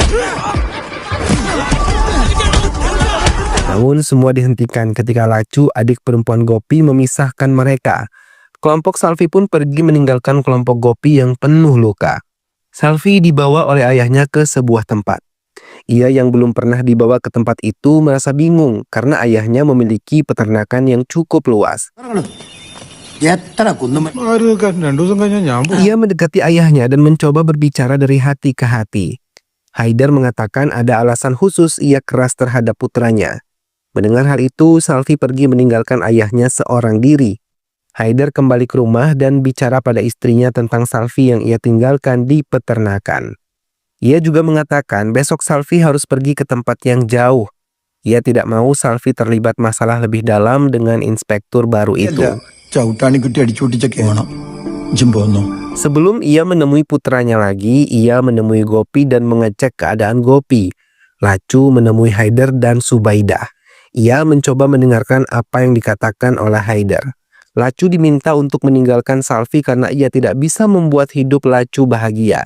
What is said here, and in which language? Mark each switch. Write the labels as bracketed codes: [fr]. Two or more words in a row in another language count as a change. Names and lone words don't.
[id] Namun semua dihentikan ketika Lacu, adik perempuan Gopi, memisahkan mereka. Kelompok Salvi pun pergi meninggalkan kelompok Gopi yang penuh luka. Salvi dibawa oleh ayahnya ke sebuah tempat. Ia yang belum pernah dibawa ke tempat itu merasa bingung karena ayahnya memiliki peternakan yang cukup luas. [ml] ആര് നിൽക്കാൻ? 2 ദിവസം കഴിഞ്ഞാൽ ഞാൻ പോകും. [id] Ia mendekati ayahnya dan mencoba berbicara dari hati ke hati. Haider mengatakan ada alasan khusus ia keras terhadap putranya. Mendengar hal itu, Salvi pergi meninggalkan ayahnya seorang diri. Haider kembali ke rumah dan bicara pada istrinya tentang Salvi yang ia tinggalkan di peternakan. Ia juga mengatakan besok Salvi harus pergi ke tempat yang jauh. Ia tidak mau Salvi terlibat masalah lebih dalam dengan inspektur baru itu. [ml] ചവിട്ടാണി കുട്ടി അടിച്ചുപൊട്ടിച്ചൊക്കെ വേണം. ഇജ്ജും പോന്നോ. [id] Sebelum ia menemui putranya lagi, ia menemui Gopi dan mengecek keadaan Gopi. Lacu menemui Haider dan Subaidah. Ia mencoba mendengarkan apa yang dikatakan oleh Haider. Lacu diminta untuk meninggalkan Salvi karena ia tidak bisa membuat hidup Lacu bahagia.